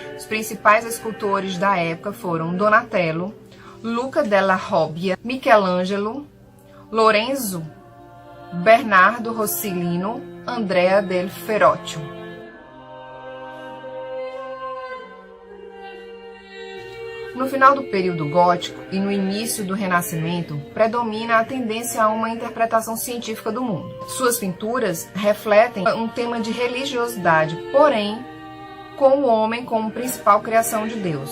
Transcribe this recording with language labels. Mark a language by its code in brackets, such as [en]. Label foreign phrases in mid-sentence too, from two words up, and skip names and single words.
[pt] principais escultores da época foram Donatello, Luca della Robbia, Michelangelo, Lorenzo, Bernardo Rossellino, Andrea del Verrocchio. No final do período gótico e no início do Renascimento, predomina a tendência a uma interpretação científica do mundo. Suas pinturas refletem um tema de religiosidade, porém, com o homem como principal criação de Deus.